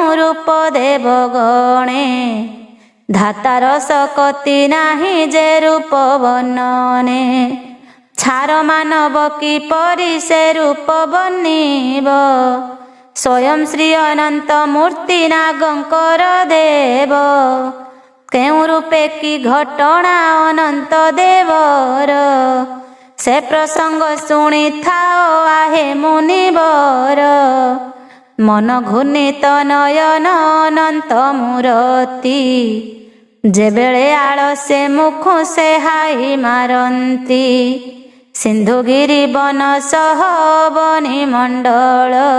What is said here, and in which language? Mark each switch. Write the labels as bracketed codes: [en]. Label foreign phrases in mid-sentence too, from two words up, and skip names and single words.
[or] ରୂପ ଦେବ ଗଣେ ଧାତାର ସକତି ନାହି ଯେ ରୂପ ବର୍ଣ୍ଣନେ ଛାର ମାନବ କି ପରି ସେ ରୂପ ବନିବ ସ୍ୱୟଂ ଶ୍ରୀ ଅନନ୍ତ ମୂର୍ତ୍ତି ନାଗଙ୍କର ଦେବ କେଉ ରୂପେ କି ଘଟଣା ଅନନ୍ତ ଦେବର ସେ ପ୍ରସଙ୍ଗ ଶୁଣି ଥାଅ ଆହେ ମୁନିବର ମନ ଘୂର୍ଣ୍ଣିତ ନୟନ ଅନନ୍ତ ମୂର୍ତ୍ତି ଯେବେଳେ ଆଳସେ ମୁଖୁ ସେ ହାଇ ମାରନ୍ତି ସିନ୍ଧୁଗିରି ବନ ସହ ବନି ମଣ୍ଡଳ